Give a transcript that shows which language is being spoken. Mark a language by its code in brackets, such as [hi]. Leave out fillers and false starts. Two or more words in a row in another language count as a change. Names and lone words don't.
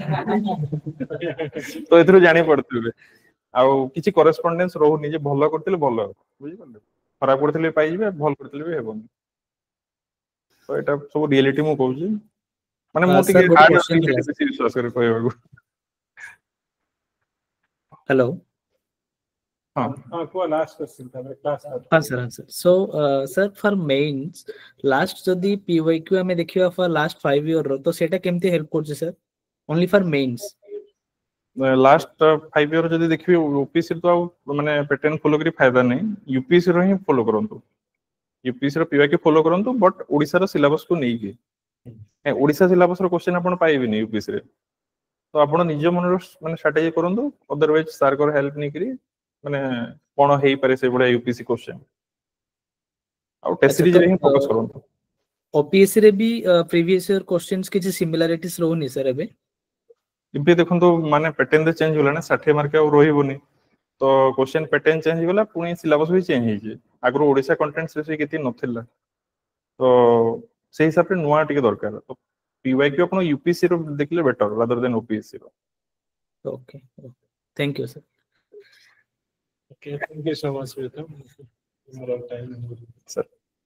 [or] ତ ଏଥିରୁ ଜାଣିପାରୁଥିବେ ଆଉ କିଛି କରେସ୍ପଣ୍ଡେନ୍ସ ରହୁନି ଯେ ଭଲ କରିଥିଲେ ଭଲ ବୁଝିପାରିଲେ, ଖରାପ କରିଥିଲେ ପାଇଯିବେ, ଭଲ କରିଥିଲେ ବି ହେବନି। ତ ଏଇଟା ସବୁ ରିଏଲିଟି ମୁଁ କହୁଛି, ମାନେ ମୁଁ ଟିକେ sir, ଗୋଟେ ହାର୍ଡ question ଥିଲା। ବେଶୀ ବିଶ୍ୱାସ କରେ କହିବାକୁ। [en] Hello. [or] ହଁ ହଁ କୁହ [en] last question [or] ତାପରେ କ୍ଲାସ୍ [en] Sir, answer. So, sir, for mains, last [or] ଯଦି PYQ ଆମେ ଦେଖିବା [en] for last 5 year [or] ର, ତ ସେଟା କେମିତି [en] help କରୁଛି sir? Only for mains. last 5 year [or] ଯଦି ଦେଖିବେ ୟୁପିଏସସି ତ ଆଉ ମାନେ [en] pattern follow [or] କରି ଫାଇଦା ନାହିଁ, ୟୁପିଏସସି ର ହିଁ ଫଲୋ କରନ୍ତୁ, ୟୁପିଏସସି ର ପିୱାଇକ୍ୟୁ ଫଲୋ କରନ୍ତୁ, ବଟ୍ ଓଡ଼ିଶାର ସିଲାବସକୁ ନେଇକି। ଓଡ଼ିଶା ସିଲାବସ ର କ୍ୱେଶ୍ଚନ ଆପଣ ପାଇବେନି ୟୁପିଏସସି ରେ, ତ ଆପଣ ନିଜ ମନର ମାନେ ଷ୍ଟ୍ରାଟେଜି କରନ୍ତୁ, ଅଦରୱାଇଜ ସାରଙ୍କର ହେଲ୍ପ ନେଇକିରି ମାନେ କଣ ହେଇପାରେ ସେଇଭଳିଆ ୟୁପିଏସସି କ୍ୱେଶ୍ଚନ, ଆଉ ଟେଷ୍ଟ ଆଚ୍ଛା, ସିରିଜରେ ହିଁ ତ ଫୋକସ କରନ୍ତୁ। OPSC ରେ ବି [en] previous year questions [or] କିଛି similarities ରହୁନି sir ଏବେ? ଏବେ ଦେଖନ୍ତୁ ମାନେ ପ୍ୟାଟର୍ନ ରେ ଚେଞ୍ଜ ହେଲା ନା, 60 ମାର୍କ ଆଉ ରହିବନି, ତ [en] question pattern change [or] ହେଇଗଲା, ପୁଣି ସିଲାବସ ବି ଚେଞ୍ଜ ହେଇଛି। ଆଗରୁ ଓଡ଼ିଶା [en] content specific [or] କିଛି ନଥିଲା, ତ ସେଇ ହିସାବରେ ନୂଆ ଟିକେ ଦରକାର। ତ PYQ ଆପଣ ୟୁପିଏସସି ର ଦେଖିଲେ [en] better rather than [or] OPSC ର। [en] Okay. Thank you sir. Okay, thank you so much, Pritam. More time. Sir.